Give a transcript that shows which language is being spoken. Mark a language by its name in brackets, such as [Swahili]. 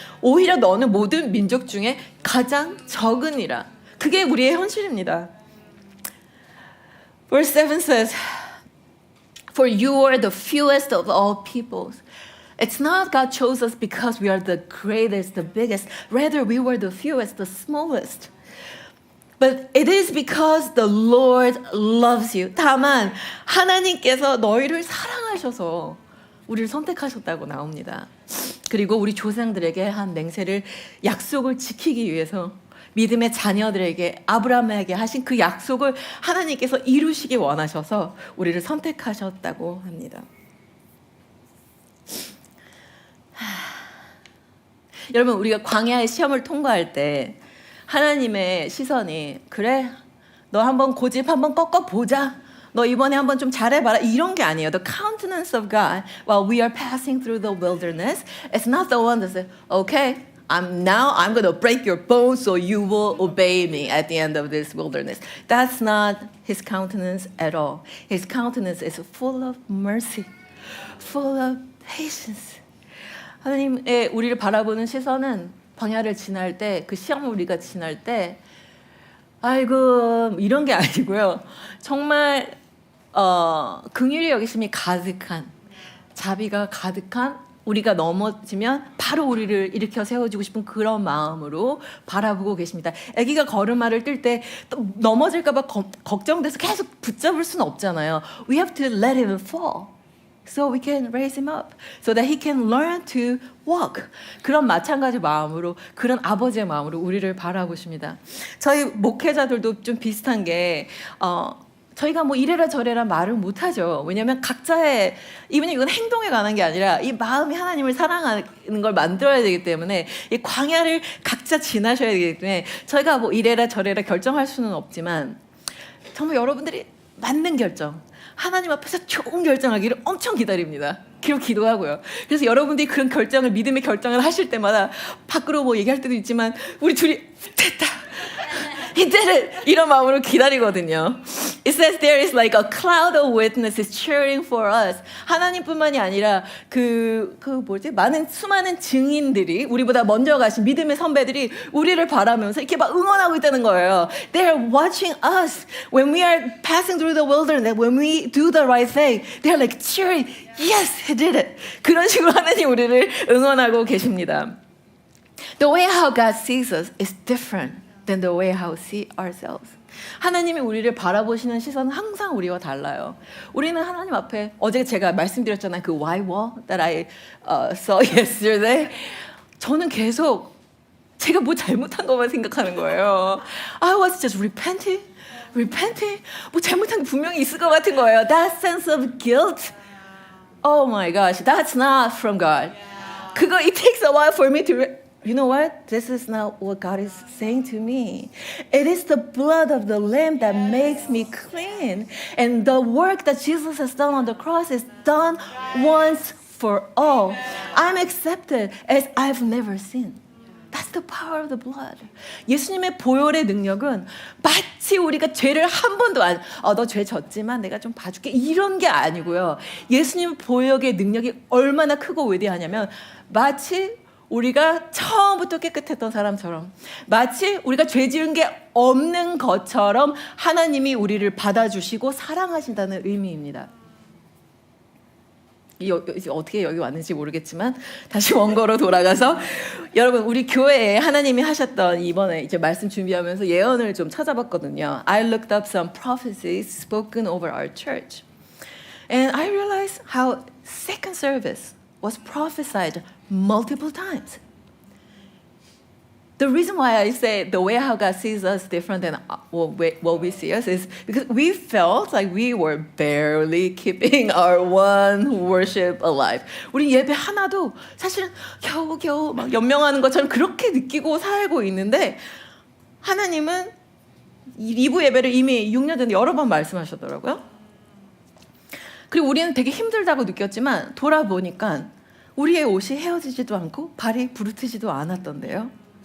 [Korean] 오히려 너는 모든 민족 중에 가장 적으니라. 그게 우리의 현실입니다. [English] Verse 7 says, For you are the fewest of all peoples. It's not God chose us because we are the greatest, the biggest. Rather, we were the fewest, the smallest. But it is because the Lord loves you. [Korean] 다만 하나님께서 너희를 사랑하셔서 우리를 선택하셨다고 나옵니다. 그리고 우리 조상들에게 한 맹세를 약속을 지키기 위해서 믿음의 자녀들에게 아브라함에게 하신 그 약속을 하나님께서 이루시기 원하셔서 우리를 선택하셨다고 합니다. 여러분 우리가 광야의 시험을 통과할 때 하나님의 시선이 그래 너 한번 고집 한번 꺾어보자 너 이번에 한번 좀 잘해봐라 이런 게 아니에요. [English] The countenance of God while we are passing through the wilderness, it's not the one that says okay I'm going to break your bones so you will obey me at the end of this wilderness. That's not his countenance at all. His countenance is full of mercy, full of patience. [Korean] 하나님의 우리를 바라보는 시선은 광야를 지날 때, 그 시험을 우리가 지날 때 아이고 이런 게 아니고요. 정말 긍휼히 여기심이 가득한, 자비가 가득한, 우리가 넘어지면 바로 우리를 일으켜 세워주고 싶은 그런 마음으로 바라보고 계십니다. 아기가 걸음마를 뛸 때 또 넘어질까 봐 걱정돼서 계속 붙잡을 수는 없잖아요. [English] We have to let him fall. So we can raise him up, so that he can learn to walk. [Korean] 그런 마찬가지 마음으로, 그런 아버지의 마음으로 우리를 바라보십니다. 저희 목회자들도 좀 비슷한 게 저희가 뭐 이래라 저래라 말을 못하죠. 왜냐하면 각자의 이건 행동에 관한 게 아니라 이 마음이 하나님을 사랑하는 걸 만들어야 되기 때문에 이 광야를 각자 지나셔야 되기 때문에 저희가 뭐 이래라 저래라 결정할 수는 없지만 정말 여러분들이 맞는 결정, 하나님 앞에서 좋은 결정하기를 엄청 기다립니다. 그리고 기도하고요. 그래서 여러분들이 그런 결정을, 믿음의 결정을 하실 때마다 밖으로 뭐 얘기할 때도 있지만 우리 둘이 됐다, [English] He did it! [Korean] 이런 마음으로 기다리거든요. [English] It says there is like a cloud of witnesses cheering for us. [Korean] 하나님뿐만이 아니라 많은 수많은 증인들이, 우리보다 먼저 가신 믿음의 선배들이 우리를 바라면서 이렇게 막 응원하고 있다는 거예요. [English] They are watching us when we are passing through the wilderness, when we do the right thing. They are like cheering, yes, he did it. [Korean] 그런 식으로 하나님 우리를 응원하고 계십니다. [English] The way how God sees us is different than the way how we see ourselves. [Korean] 하나님이 우리를 바라보시는 시선은 항상 우리와 달라요. 우리는 하나님 앞에 어제 제가 말씀드렸잖아요. [English] 그 why wall that I saw yesterday. [Korean] 저는 계속 제가 뭐 잘못한 것만 생각하는 거예요. [English] I was just repenting. [Korean] 뭐 잘못한 게 분명히 있을 것 같은 거예요. [English] That sense of guilt. Oh my gosh, that's not from God. 그거 it takes a while for me to you know what? This is not what God is saying to me. It is the blood of the Lamb that makes me clean. And the work that Jesus has done on the cross is done once for all. I'm accepted as I've never sinned. That's the power of the blood. [Korean] 예수님의 보혈의 능력은 마치 우리가 죄를 한 번도 너 죄 졌지만 내가 좀 봐줄게 이런 게 아니고요. 예수님 보혈의 능력이 얼마나 크고 위대하냐면 마치 우리가 처음부터 깨끗했던 사람처럼 마치 우리가 죄 지은 게 없는 것처럼 하나님이 우리를 받아주시고 사랑하신다는 의미입니다. 이제 어떻게 여기 왔는지 모르겠지만 다시 원고로 돌아가서 여러분 우리 교회에 하나님이 하셨던 이번에 이제 말씀 준비하면서 예언을 좀 찾아봤거든요. [English] I looked up some prophecies spoken over our church. And I realized how second service was prophesied multiple times. The reason why I say the way how God sees us different than what we see us is because we felt like we were barely keeping our one worship alive. [Korean] 우리 예배 하나도 사실은 겨우겨우 막 연명하는 것처럼 그렇게 느끼고 살고 있는데 하나님은 2부 예배를 이미 6년 전에 여러 번 말씀하셨더라고요. 그리고 우리는 되게 힘들다고 느꼈지만 돌아보니까 우리의 옷이 헤어지지도 않고 발이 부르트지도 않았던데요.